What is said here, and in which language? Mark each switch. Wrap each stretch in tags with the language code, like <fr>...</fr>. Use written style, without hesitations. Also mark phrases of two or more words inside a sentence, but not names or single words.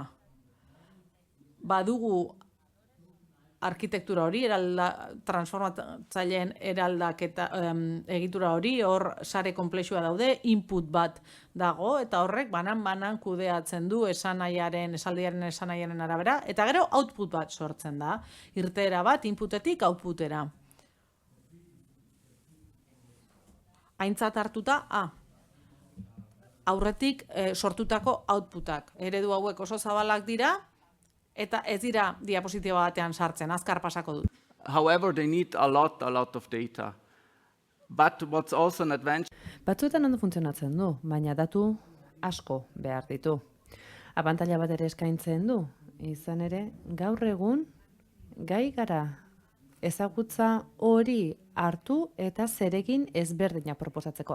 <eu>Badugu arkitektura hori, transformatzaileen eraldaketa egitura hori, hor sare konplexua daude, input bat dago, eta horrek banan-banan kudeatzen du esaldiaren esanaiaren arabera, eta gero output bat sortzen da, irteera bat inputetik outputera. Aintzat hartuta, aurretik sortutako outputak. Eredu hauek oso zabalak dira, eta ez dira diapositiba batean sartzen, azkar pasako dut.</eu> <en>However, they need a lot of data. But what's also an advantage...</en> <eu>Batzuetan ondo funtzionatzen du, baina datu asko behar ditu. Abantaila bat ere eskaintzen du, izan ere, gaur egun, gai gara ezagutza hori hartu eta zerekin ezberdina proposatzeko.</eu>